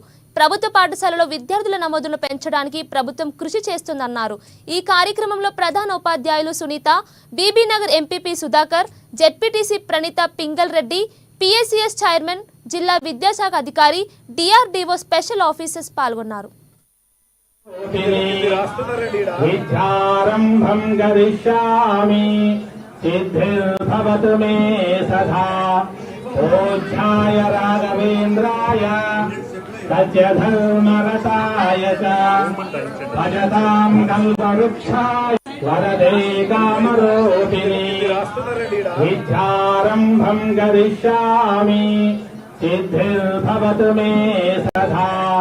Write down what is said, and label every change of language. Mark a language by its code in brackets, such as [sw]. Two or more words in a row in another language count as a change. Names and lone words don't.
[te] ప్రభుత్వ పాఠశాలలో విద్యార్థుల నమోదును పెంచడానికి ప్రభుత్వం కృషి చేస్తుందన్నారు। ఈ కార్యక్రమంలో ప్రధాన ఉపాధ్యాయులు సునీత, బీబీనగర్ ఎంపీపీ సుధాకర్, జెడ్పీటీసీ ప్రణీత పింగల్ రెడ్డి, పీఎస్సీఎస్ చైర్మన్, జిల్లా విద్యాశాఖ అధికారి, డిఆర్డీఓ [en] special officers [te] పాల్గొన్నారు। [sa] सत्यधर्मरताय च भजतां कल्पवृक्षाय वरदे कामरूपिणी विद्यारम्भं करिष्यामि सिद्धिर्भवतु मे सदा।